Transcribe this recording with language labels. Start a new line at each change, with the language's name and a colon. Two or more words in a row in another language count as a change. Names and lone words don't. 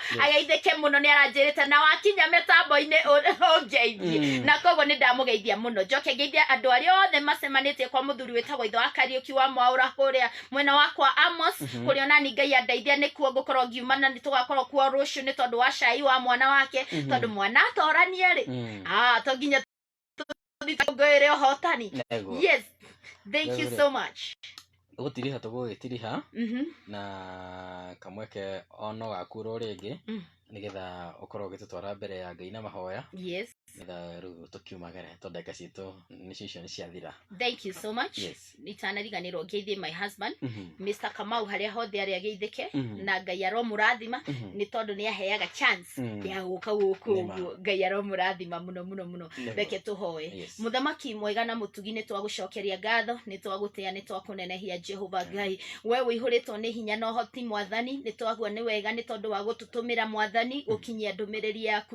Kikuyu: ageithĩke mũno nĩ aranjĩrĩte na wakinya mĩtambo-inĩ ũngeithie na koguo nĩ ndamũgeithia mũno njoke ngeithia andũ arĩa othe macemanĩtie kwa mũthuri wĩtagwo Ithe wa Kariũki wa Mwaura kũrĩa mwena wakwa Amos kũrĩa onani Ngai andeithia nĩkuo ngũkorwo ngiuma na nĩ tũgakorwo kuo rũciũ nĩ tondũ wa cai wa mwana wake tondũ mwana atorania rĩ to nginya tũthikũngũĩre ũhotani
English: yes thank you so much
Kikuyu: gũtiriha tũgũgĩtiriha na kamweke ono gakuro rĩngĩ nigetha ukorwo gĩtũtwara mbere ya Ngai na mahoya yes nigetha rĩu tũkiumagare tondũ ndagĩka citũ nĩcio nĩ ciathira
English: thank you so much
Kikuyu: nitanariganĩrwo ngeithie
English: my husband Mr.
Kikuyu: Kamau harĩa hothe arĩa geithĩke na Ngai aromũrathima nĩ tondũ nĩ aheaga chance ya gũka gũkũ ũguo Ngai aromũrathima mũno reke tũhoe mũthamaki mwega na mũtugi nĩ twagũcokeria ngatho nĩ twagũtĩa nĩ twakũnenehia Jehova Ngai we wĩihũrĩtwo nĩ hinya na ũhoti Mwathani nĩ twagua nĩ wega nĩ tondũ wa gũtũtũmĩra Mwathani ũkinyia ndũmĩrĩri yaku